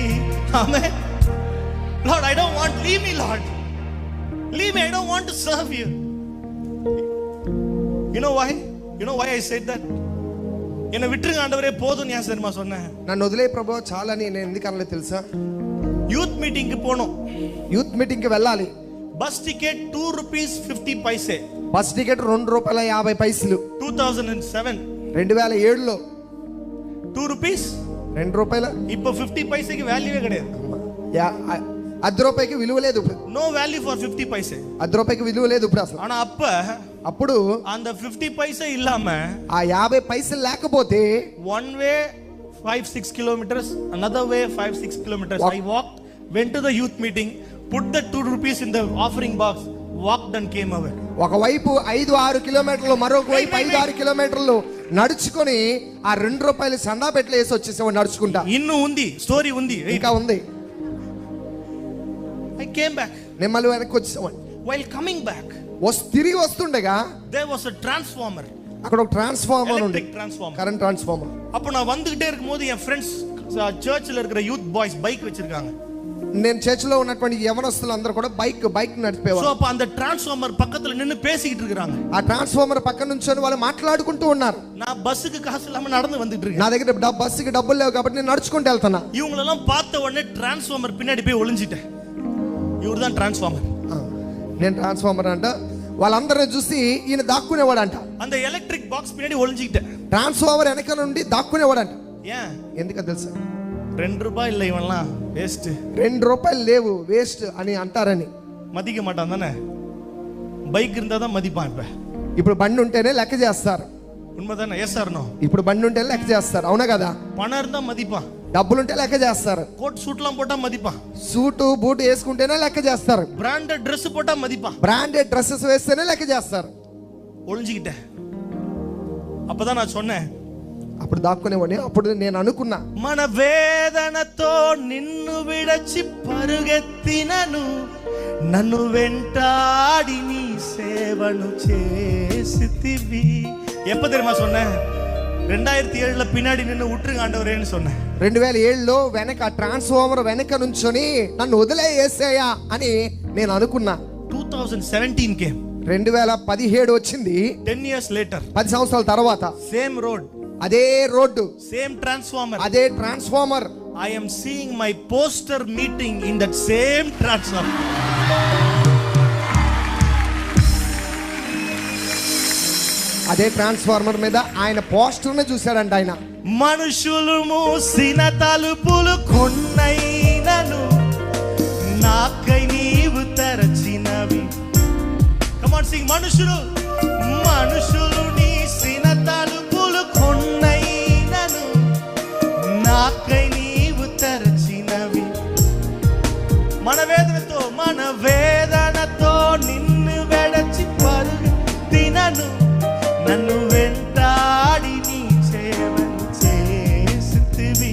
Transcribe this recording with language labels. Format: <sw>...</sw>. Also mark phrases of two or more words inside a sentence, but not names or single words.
<te>ఆమేన్.</te> <en>Lord, I don't want, leave me, Lord. Leave me, I don't want to serve you. You know why? You know why I said that?</en> <ta>என்ன விட்டுருங்க ஆண்டவரே போதும் ஞான் சரிமா சொன்னேன்.</ta> <te>నన్ను వదిలే ప్రభు చాలని నేను ఎందుకు అనలేదు తెలుసా?</te> <en>youth meeting</en> <te>కి పోను.</te> <en>youth meeting</en> <te>కి వెళ్ళాలి.</te> <en>bus ticket 2 rupees 50 పైసే. bus ticket ₹2.50. 2007</en> <te>2007లో</te> <en>2 rupees ₹2.</en> <ta>இப்போ 50 పైసేకి వాల్యూవే கிடையாது.</ta> <te>₹10 విలువ లేదు ఇప్పుడు.</te> <en>no value for 50 పైసే.</en> <te>₹10 విలువ లేదు ఇప్పుడు అసలు.</te> <ta>ఆనా</ta> <te>అప్పుడు</te> <ta>அந்த 50 పైసే ఇల్లామ</ta> <te>ఆ 50 పైసలు లేకపోతే,</te> <en>one way 5-6 kilometers, another way 5-6 kilometers. I walked, went to the youth meeting, put the 2 rupees in the offering box, walked and came away.</en> <te>ఒకవైపు 5-6 కిలోమీటర్లు, మరొక వైపు 5-6 కిలోమీటర్లు నడుచుకొని ఆ ₹2 సందా పెట్లు వేసి వచ్చేసాము నడుచుకుంటా. ఇన్ను ఉంది, స్టోరీ ఉంది, ఇంకా ఉంది.</te> <en>I came back.</en> <te>నేను మళ్ళీ వెనక్కి వచ్చేసాము.</te> <en>While coming back,</en> <te>తిరిగి వస్తుండగా</te> <en>there was a transformer.</en> <te>అక్కడ ఒక ట్రాన్స్ఫార్మర్ ఉంది, కరెంట్ ట్రాన్స్ఫార్మర్.</te> <ta>அப்போ நான் வந்துகிட்டே இருக்கும்போது என் ஃப்ரெண்ட்ஸ் சர்ச்சில் இருக்கிற</ta> <en>youth boys</en> <ta>பைக் வச்சிருக்காங்க.</ta> <te>నేను చర్చిలో ఉన్నటువంటి యవనస్తులు అందరూ కూడా బైక్</te> <ta>சோ</ta> <te>నడిపేవారు.</te> <ta>அப்ப அந்த டிரான்ஸ்ஃபார்மர் பக்கத்துல நின்னு பேசிக்கிட்டு இருக்காங்க.</ta> <te>ఆ ట్రాన్స్ఫార్మర్ పక్కన నుంచొని వాళ్ళు మాట్లాడుకుంటూ ఉన్నారు.</te> <ta>நான் பஸ்ஸுக்கு காசு இல்லாம நடந்து வந்துட்டு இருக்கேன்.</ta> <te>నా దగ్గర బస్సుకి డబ్బులు లేవు కాబట్టి నేను నడుచుకుంటూ వెళ్తున్నా.</te> <ta>இவங்களெல்லாம் பார்த்த உடனே டிரான்ஸ்ஃபார்மர் பின்னாடி போய் ஒளிஞ்சிட்டேன். இவர்தான் டிரான்ஸ்ஃபார்மர்.</ta> <te>నేను ట్రాన్స్ఫార్మర్ అంట, వాళ్ళందరిని చూసి ఈయన దాక్కునేవాడంట.</te> <ta>அந்த எலக்ட்ரிக் பாக்ஸ் பின்னாடி ஒளிஞ்சிட்டேன்.</ta> <te>ట్రాన్స్ఫార్మర్ వెనక నుండి దాక్కునేవాడంట.</te> <ta>ஏன்?</ta> <te>ఎందుకని తెలుసా?</te> <ta>₹2 இல்ல இவன்லாம் வேஸ்ட்.</ta> <te>₹2 లేవు వేస్ట్ అని అంటారని.</te> <ta>மதிக்க மாட்டான் தானே. பைக் இருந்தா தான் மதிப்பான்.</ta> <te>ఇప్పుడు బండి ఉంటేనే లెక్క చేస్తారు.</te> <ta>உண்மைதானே?</ta> <en>yes or no?</en> <te>ఇప్పుడు బండి ఉంటేనే లెక్క చేస్తారు, అవునా కదా?</te> <ta>பணம் இருந்தா மதிப்பான்.</ta> <te>డబ్బులుంటే లెక్క చేస్తారు.</te> <ta>கோட் சூட்லாம் போட்டா மதிப்பான்.</ta> <te>సూటు బూట్ వేసుకుంటేనే లెక్క చేస్తారు.</te> <en>branded Dress</en> <ta>போட்டா மதிப்பான்.</ta> <en>branded dresses</en> <te>వేస్తేనే లెక్క చేస్తారు.</te> <ta>ஒளிஞ்சிக்கிட்டேன். அப்பதான் நான் சொன்னேன்,</ta> <te>అప్పుడు దాక్కునేవాడిని. అప్పుడు నేను అనుకున్నా, మన వేదనతో నిన్ను విడచి పరుగెత్తినను, నన్ను వెంటాడి నీ సేవను చేసితివి.</te> <ta>எப்ப தெரியுமா சொன்னேன்? 2007 பின்னாடி நின்னு விட்டுருங்க ஆண்டவரேன்னு சொன்னேன்.</ta> <te>2007లో వెనక ట్రాన్స్ఫార్మర్ వెనక నుంచొని నన్ను వదిలేయేసేయా అని నేను అనుకున్నా.</te> <en>2017 came.</en> <te>2017 వచ్చింది.</te> <en>10 years later,</en> <te>10 సంవత్సరాల తర్వాత</te> <en>same road,</en> <te>అదే రోడ్డు,</te> <en>same transformer,</en> <te>అదే ట్రాన్స్ఫార్మర్.</te> <en>I am seeing my poster meeting in that same transformer.</en> <te>అదే ట్రాన్స్ఫార్మర్ మీద ఆయన పోస్టర్ ని చూశాడంట ఆయన. మనుషులు మూసిన తలుపులు కొన్నైనను నాకై నీవు తెరచినవి.</te> <en>Come on, sing.</en> <te>మనుషులు నీసిన తలుపులు కొన్నైనను నాకై నీవు తెరచినవి. మన వేదనతో నిన్ను వెడచి పరుగెత్తినను, నన్ను వెంటాడి నీ సేవను చేసితివి.</te>